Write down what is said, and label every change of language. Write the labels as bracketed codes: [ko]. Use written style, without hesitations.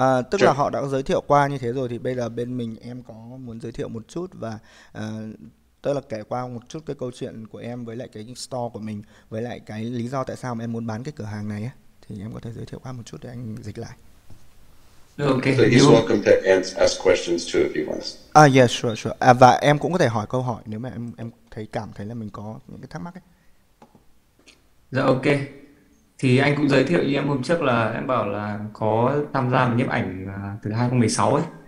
[vi] Tức là họ đã giới thiệu qua như thế rồi, thì bây giờ bên mình em có muốn giới thiệu một chút và tức là kể qua một chút cái câu chuyện của em với lại cái store của mình, với lại cái lý do tại sao mà em muốn bán cái cửa hàng này ấy. Thì em có thể giới thiệu qua một chút để anh dịch lại. [en] Okay. So he's welcome to ask questions too if he wants. Yeah, sure. [vi] Và em cũng có thể hỏi câu hỏi nếu mà em cảm thấy là mình có những cái thắc mắc ấy. Dạ ok. Thì anh cũng giới thiệu như em hôm trước là em bảo là có tham gia vào nhiếp ảnh từ 2016 ấy.